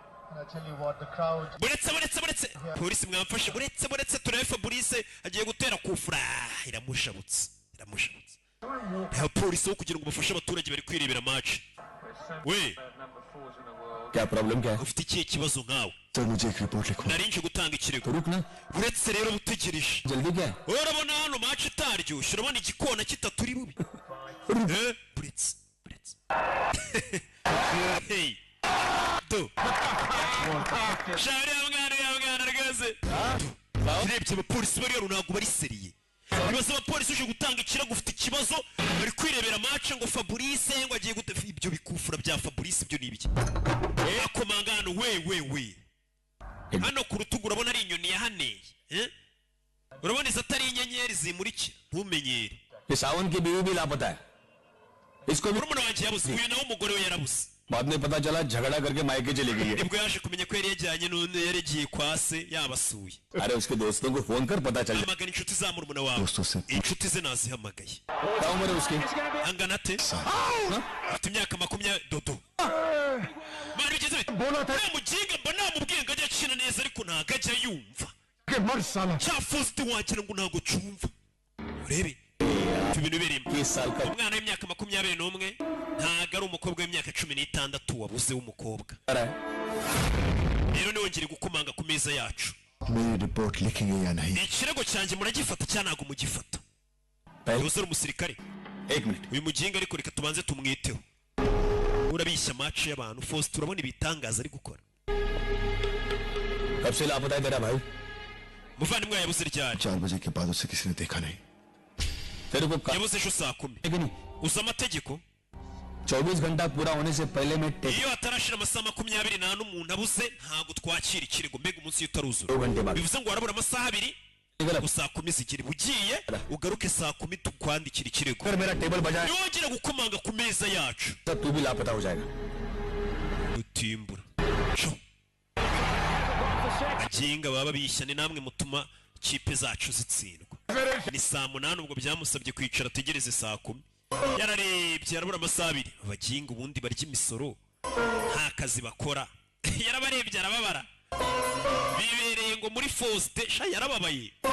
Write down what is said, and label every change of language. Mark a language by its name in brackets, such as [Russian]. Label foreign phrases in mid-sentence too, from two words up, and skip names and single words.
[Kinyarwanda] buretse polisi mwamfashe buretse turebe Fabrice agiye gutera kufura iramushabutse nta polisi wo kugira ngo bafashe abaturage bari kwirebera match we [Hindi] क्या प्रॉब्लम क्या है [Kinyarwanda] ufite ikihe kibazo nkawe [Hindi] सर मुझे एक रिपोर्ट लिखो [Kinyarwanda] narinje gutanga ikirego [Hindi] रुकना [Kinyarwanda] buretse rero butegereje [Hindi] जल्दी क्या है [Kinyarwanda] urabona hano match itaryoshye urabona igikona kitaturi bubi buretse hey do shari amwana rwose urebye abapolisi bari hano ntabwo bari seriye ibibazo abapolisi uje gutanga ikirego ufite ikibazo bari kwirebera match ngo Fabrice ngo agiye gute ibyo bikufura bya Fabrice ibyo ni ibiki akomanga hano we hano ku rutugu urabona ari inyoni yahaneye urabona izo atari inyenyeri zimurikira ntumenyere [Hindi] ये सावन की बीवी भी लापता है इसको भी [Kinyarwanda] murumuna wanjye yabuze uyu nawe umugore we yarabuze [Hindi] बाद में पता चला झगड़ा करके मायके चली गई है [Kinyarwanda] nibwo yaje kumenya ko yari yajyanye n'undi yaregiye kwa se yabasuye [Hindi] अरे उसके दोस्तों को फोन कर पता चल [Kinyarwanda] hamagara inshuti za murumuna wawe [Hindi] दोस्तों से [Kinyarwanda] inshuti ze nazihamagaye [Hindi] क्या उम्र है उसकी [Kinyarwanda] angana ate afite imyaka 20 dodo mari bigeze bite muginga mba namubwiye ngo ajya akina neza ariko ntago ajya yumva [Hindi] के मर साला [Kinyarwanda] cya Faustin wagira ngo ntago cyumva urebe ibintu birimo [Hindi] 20 साल का [Kinyarwanda] umwana w'imyaka 21 ntago ari umukobwa w'imyaka 16 wabuze w'umukobwa [Hindi] है [Kinyarwanda] rero niwongere gukomanga ku meza yacu [Hindi] मेरी रिपोर्ट लिखेंगे या नहीं [Kinyarwanda] ikirego cyanjye muragifata cyangwa ntago mugifata yuzura umusirikare [Hindi] 1 मिनट [Kinyarwanda] uyu muginga ariko reka tubanze tumwiteho urabishya match y'abantu Faustin urabona ibitangaza ari gukora [Hindi] कब से लापता है तेरा भाई [Kinyarwanda] muvandimwe yabuze ryari [Hindi] 4 बजे के बाद उसे किसी ने देखा नहीं तेरे को [Kinyarwanda] yabuze ejo saa 10 [Hindi] नहीं [Kinyarwanda] uzi amategeko [Hindi] 24 घंटा पूरा होने से पहले मैं [Kinyarwanda] iyo hatarashira amasaha 24 umuntu abuze ntago twakira ikirego mbega umunsi utaruzura [Hindi] 2 घंटे बाद [Kinyarwanda] bivuze ngo warabura amasaha 2 gusa 10 zikiri bugiye ugaruke saa 10 tukwandikira ikirego [Hindi] अगर मेरा टेबल बजाए [Kinyarwanda] yongera gukomanga ku meza yacu [Hindi] तो तू भी लापता हो जाएगा [Kinyarwanda] utimbura aginga baba bishya ni namwe mutuma kipe zacu zitsindwa ni saa 8 ubwo byamusabye kwicara ategereze saa 10 yararebye yarabura amasaha 2 abaginga ubundi barya imisoro nta kazi bakora yarabarebye arababara bibereye ngo muri Faustin sha yarababaye